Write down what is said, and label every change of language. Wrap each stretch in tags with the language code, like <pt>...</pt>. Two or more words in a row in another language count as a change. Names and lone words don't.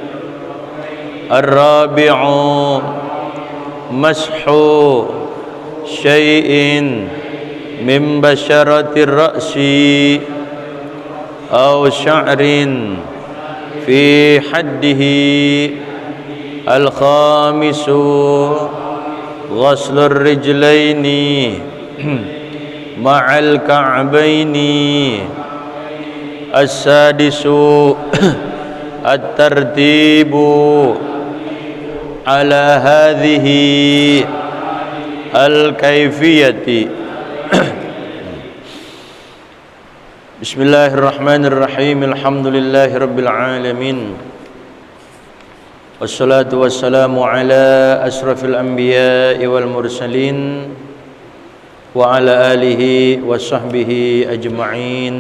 <ar>الرابع مسح شيء من بشرة الرأس أو شعر في حده الخامس غسل الرجلين مع الكعبين. السادس الترتيب على هذه الكيفية. Bismillahirrahmanirrahim. الحمد لله رب العالمين والصلاة والسلام على أشرف الأنبياء والمرسلين وعلى آله وصحبه أجمعين.</ar>